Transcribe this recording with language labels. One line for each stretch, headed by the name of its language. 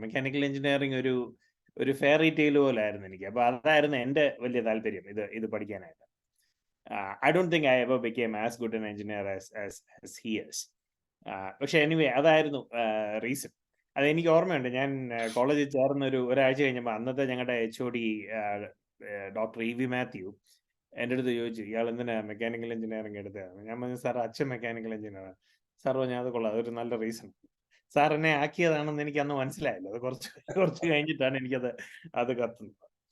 Malayalam: Mechanical engineering ഒരു fairy tale പോലെ ആയിരുന്നു എനിക്ക്. അപ്പോൾ അതായിരുന്നു എൻ്റെ വലിയ താല്പര്യം, ഇത് പഠിക്കാനായിട്ട്.
English: I don't think I ever became as good an engineer as he is.
Malayalam: പക്ഷേ എനിവേ, അതായിരുന്നു റീസൺ. അതെനിക്ക് ഓർമ്മയുണ്ട്. ഞാൻ കോളേജിൽ ചേർന്ന ഒരാഴ്ച കഴിഞ്ഞപ്പോൾ അന്നത്തെ ഞങ്ങളുടെ HOD ഡോക്ടർ EV മാത്യു എൻ്റെ അടുത്ത് ചോദിച്ചു, ഇയാൾ എന്തിനാ മെക്കാനിക്കൽ എഞ്ചിനീയറിംഗ് എടുത്തതാണ്? ഞാൻ പറഞ്ഞു, സാർ അച്ഛൻ മെക്കാനിക്കൽ എഞ്ചിനീയറാണ്. സാർ പറഞ്ഞു, അത് കൊള്ളാം, അതൊരു നല്ല റീസൺ. സാർ എന്നെ ആക്കിയതാണെന്ന് എനിക്ക് അന്ന് മനസ്സിലായില്ല. അത് കുറച്ച് കഴിഞ്ഞിട്ടാണ് അത് കത്തുന്നത്.